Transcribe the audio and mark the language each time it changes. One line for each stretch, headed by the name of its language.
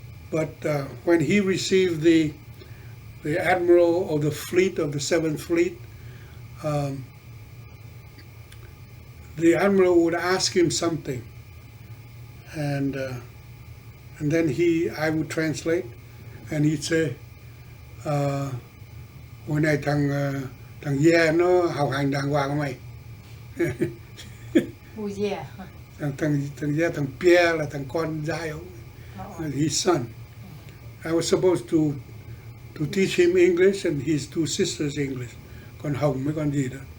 English: But when he received the admiral of the fleet, of the 7th Fleet, the admiral would ask him something, and then I would translate, and he'd say,
Vietnamese: hồi này thằng Ye nó học hành đàng hoàng không mày?
English: Who's yeah?
Vietnamese: thằng Ye, thằng Pierre là thằng con trai ông,
English: his son. I was supposed to teach him English and his 2 sisters English,
Vietnamese: con Hồng với con gì đó.